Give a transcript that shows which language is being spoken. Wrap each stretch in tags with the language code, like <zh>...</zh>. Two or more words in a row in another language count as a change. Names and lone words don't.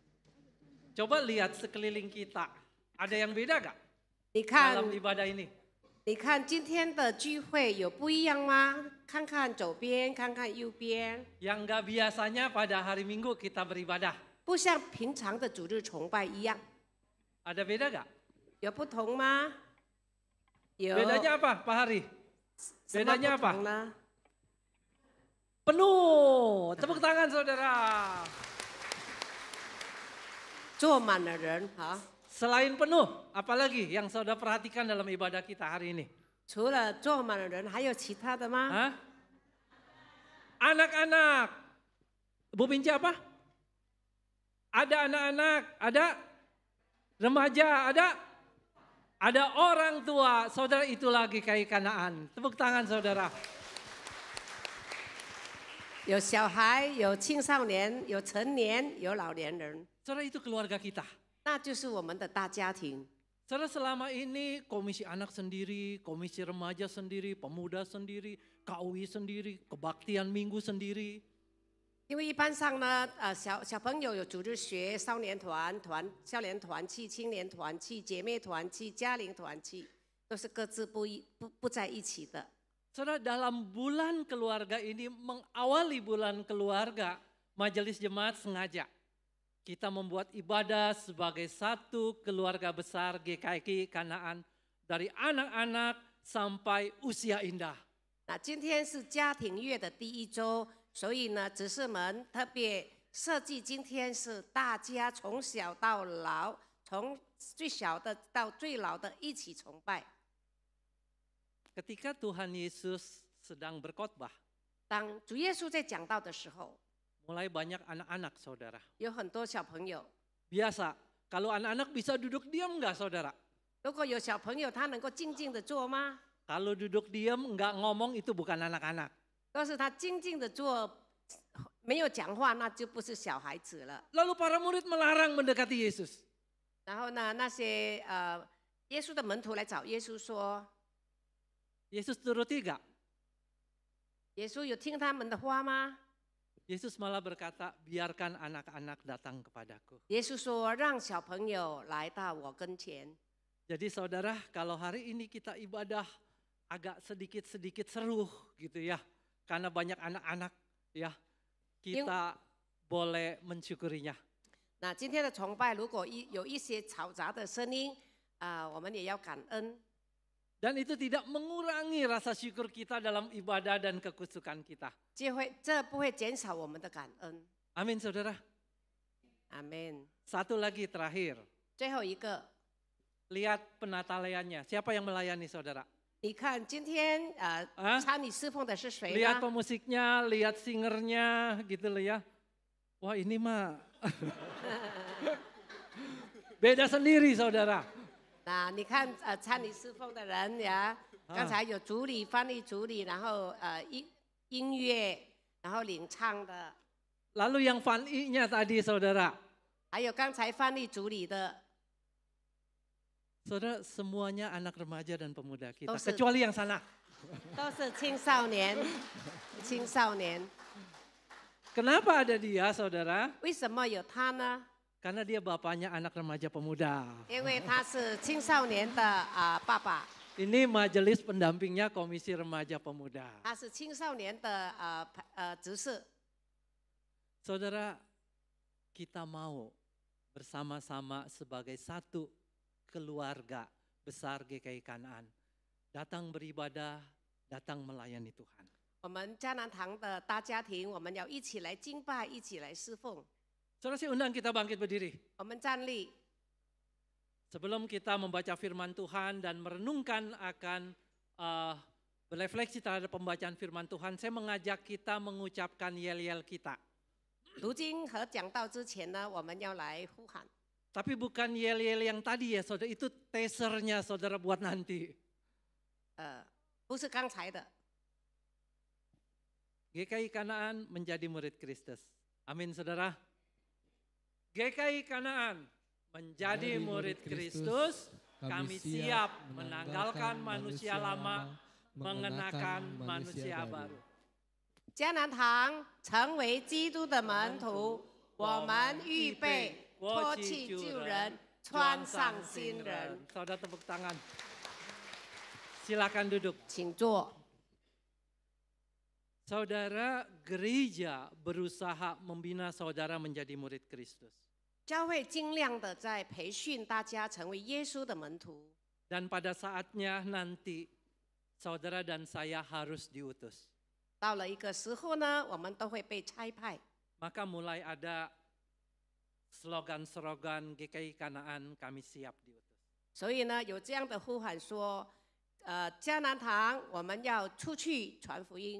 <id>Coba lihat sekeliling kita. Ada yang beda gak</id> <zh>你</zh> <id>dalam</id> <zh>看，</zh> <id>ibadah ini?</id> <zh>你看今天的聚会有不一样吗？看看左边，看看右边，</zh> <id>Yang nggak biasanya pada hari Minggu kita beribadah.</id> <zh>不像平常的主日崇拜一样，</zh> <id>Ada beda nggak?</id> <zh>有不同吗？有。</zh> <id>Bedanya apa Pak Hari?</id> <zh>什么</zh> <id>bedanya</id> <zh>不</zh> <id>apa?</id> <zh>同呢？</zh> <id>Penuh. Tepuk tangan saudara.</id> <zh>坐满了人哈。</zh> <id>Selain penuh, apalagi yang saudara perhatikan dalam ibadah kita hari ini?</id> <zh>除了坐满了人，还有其他的吗？</zh> <id>Hah? Anak-anak. Bu Pinci apa? Ada anak-anak, ada remaja, ada orang tua. Saudara itu lagi kayak Kanaan. Tepuk tangan saudara.</id> <zh>有小孩，有青少年，有成年，有老年人，</zh> <id>Saudara itu keluarga kita.</id> <zh>那就是我们的大家庭。</zh> <id>Saudara selama ini komisi anak sendiri, komisi remaja sendiri, pemuda sendiri, KUI sendiri, kebaktian minggu sendiri.</id> <zh>因为一般上呢，小朋友有主日学、少年团、少年团契、青年团契、姐妹团契、家庭团契，都是各自不在一起的。</zh> <id>Saudara dalam bulan keluarga ini mengawali bulan keluarga, majelis jemaat sengaja kita membuat ibadah sebagai satu keluarga besar GKI Kanaan dari anak-anak sampai usia indah.</id> <zh>那今天是家庭月的第一周，所以呢，执事们特别设计今天是大家从小到老，从最小的到最老的一起崇拜。</zh> <id>Ketika Tuhan Yesus sedang berkhotbah,</id> <zh>当主耶稣在讲道的时候，</zh> <id>mulai banyak anak-anak saudara.</id> <zh>有很多小朋友。</zh> <id>Biasa, kalau anak-anak bisa duduk diam nggak saudara?</id> <zh>如果有小朋友，他能够静静的坐吗？</zh> <id>Kalau duduk diam nggak ngomong itu bukan anak-anak.</id> <zh>要是他静静的坐，没有讲话，那就不是小孩子了。</zh> <id>Lalu para murid melarang mendekati Yesus.</id> <zh>然后呢，那些耶稣的门徒来找耶稣说，</zh> <id>Yesus turuti nggak?</id> <zh>耶稣有听他们的话吗？</zh> <id>Yesus malah berkata, biarkan anak-anak datang kepadaku.</id> <zh>耶稣说，让小朋友来到我跟前。</zh> <id>Jadi saudara, kalau hari ini kita ibadah agak sedikit-sedikit seru gitu ya. Karena banyak anak-anak ya, kita boleh mensyukurinya.</id> <zh>那今天的崇拜，如果有一些嘈杂的声音，我们也要感恩。</zh> <id>Dan itu tidak mengurangi rasa syukur kita dalam ibadah dan kekusukan kita.</id> <zh>这不会减少我们的感恩。</zh> <id>Amin saudara.</id> <zh>阿门。</zh> <id>Satu lagi terakhir.</id> <zh>最后一个，</zh> <id>Lihat penataleannya. Siapa yang melayani saudara?</id> <zh>你看今天参与侍奉的是谁</zh> <id>Lihat</id> <zh>呢？</zh> <id>pemusiknya, lihat singernya gitu loh ya. Wah ini mah beda sendiri saudara.</id> <zh>那你看参与侍奉的人呀，刚才有主理、翻译主理，然后音乐，然后领唱的，</zh> <id>Lalu yang fan'i-nya tadi saudara. 还有刚才翻译主理的， Saudara semuanya anak remaja dan pemuda kita. Dosa. Kecuali yang sana.</id> <zh>都是青少年。青少年，</zh> <id>Kenapa ada dia saudara?</id> <zh>为什么有他呢？</zh> <id>Karena dia bapaknya anak remaja pemuda.</id> <zh>因为他是青少年的爸爸，</zh> <id>Ini majelis pendampingnya Komisi Remaja Pemuda.</id> <zh>他是青少年的执事。</zh> <id>Saudara, kita mau bersama-sama sebagai satu keluarga besar GKI Kanaan. Datang beribadah, datang melayani Tuhan.</id> <zh>我们迦南堂的大家庭，我们要一起来敬拜，一起来侍奉。</zh> <id>Saudara, saya undang kita bangkit berdiri.</id> <zh>我们站立。</zh> <id>Sebelum kita membaca firman Tuhan dan merenungkan akan berefleksi terhadap pembacaan firman Tuhan, saya mengajak kita mengucapkan yel-yel kita.</id> <zh>读经和讲道之前呢，我们要来呼喊。</zh> <id>Tapi bukan yel-yel yang tadi ya saudara, itu teasernya saudara buat nanti.</id> <zh>不是刚才的。</zh> <id>GKI Kanaan menjadi murid Kristus. Amin saudara. GKI Kanaan menjadi murid Kristus, kami siap menanggalkan manusia lama, mengenakan manusia baru.</id> <zh>迦南堂成为基督的门徒，我们预备脱去旧人，穿上新人。</zh> <id>Saudara tepuk tangan. Silakan duduk.</id> <zh>请坐。</zh> <id>Saudara, gereja berusaha membina saudara menjadi murid Kristus.</id> <zh>教会尽量的在培训大家成为耶稣的门徒，</zh> <id>Dan pada saatnya nanti saudara dan saya harus diutus.</id> <zh>到了一个时候呢，我们都会被差派。</zh> <id>Maka mulai ada slogan-slogan GKI Kanaan, kami siap diutus.</id> <zh>所以呢，有这样的呼喊说，迦南堂我们要出去传福音。</zh>